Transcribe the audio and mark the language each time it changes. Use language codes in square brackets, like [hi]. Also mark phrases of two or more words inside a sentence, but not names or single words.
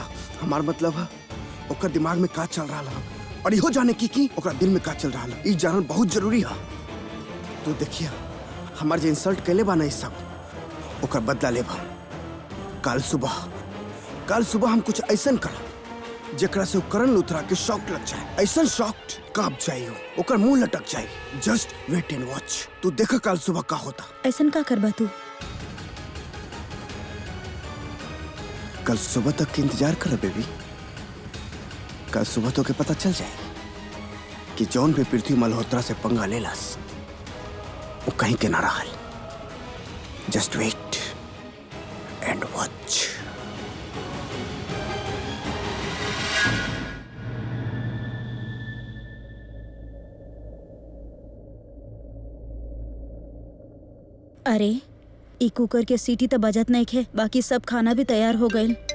[bho] हमार मतलब है ओकर दिमाग में का चल रहा है और इहो जाने की ओकरा दिल में का चल रहा है, ई जानल बहुत जरूरी है। तो देखिए, हमार जो इंसल्ट कैले बा ना, इस सब ओकर बदला लेबा। कल सुबह हम कुछ ऐसा करब जेकरा से करण लोथरा के शॉक लग जाए। ऐसा शॉक कांप जाए, ओकर मुंह लटक जाए। [en] Just wait and watch. [bho] तू देख कल सुबह का होता। ऐसा का करबा तू? कल सुबह तक के इंतजार कर बेबी। कल सुबह तो के पता चल जाए कि जौन भी पृथ्वी मल्होत्रा से पंगा लेलास वो कहीं के ना रहल। [en] Just wait and watch. [bho] अरे, ई कुकर के सीटी तो बजत नहीं खे, बाकी सब खाना भी तैयार हो गए।